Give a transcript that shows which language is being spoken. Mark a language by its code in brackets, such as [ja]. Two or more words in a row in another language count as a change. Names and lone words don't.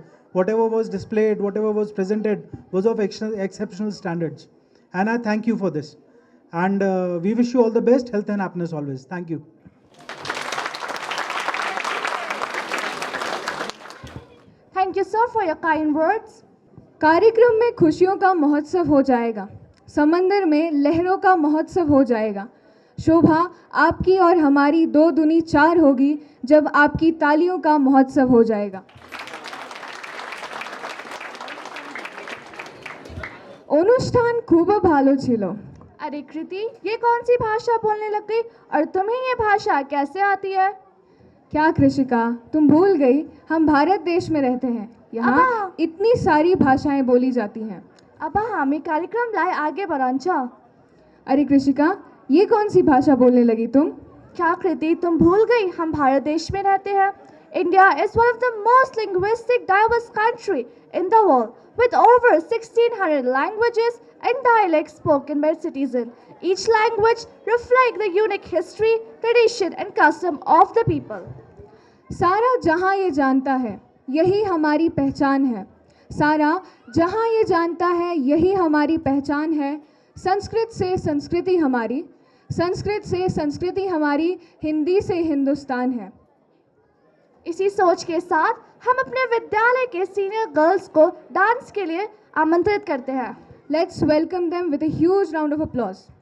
[en] Whatever was displayed, whatever was presented was of exceptional standards. And I thank you for this. And we wish you all the best, health and happiness always. Thank you. Thank you, sir, for your kind words. [hi] कार्यक्रम में खुशियों का महोत्सव हो जाएगा, समंदर में लहरों का महोत्सव हो जाएगा। शोभा आपकी और हमारी 2 दूनी 4 होगी जब आपकी तालियों का महोत्सव हो जाएगा। [bn] অনুষ্ঠান খুব ভালো ছিল। [hi] अरे कृति, ये कौन सी भाषा बोलने लग गई और तुम्हें ये भाषा कैसे आती है? क्या कृषिका, तुम भूल गई हम भारत देश में रहते हैं, यहाँ इतनी सारी भाषाएं बोली जाती हैं। अब हमें कार्यक्रम लाए आगे बढ़ांचा। अरे कृषिका, ये कौन सी भाषा बोलने लगी तुम? क्या कृति, तुम भूल गई हम भारत देश में रहते हैं। [en] India is one of the most linguistic diverse country in the world with over 1600 languages and dialects spoken by citizens. Each language reflects the unique history, tradition and custom of the people. [hi] सारा जहाँ ये जानता है यही हमारी पहचान है। सारा जहाँ ये जानता है यही हमारी पहचान है। संस्कृत से संस्कृति हमारी, संस्कृत से संस्कृति हमारी, हिंदी से हिंदुस्तान है। इसी सोच के साथ हम अपने विद्यालय के [en] senior girls [hi] को डांस के लिए आमंत्रित करते हैं। [en] Let's welcome them with a huge round of applause.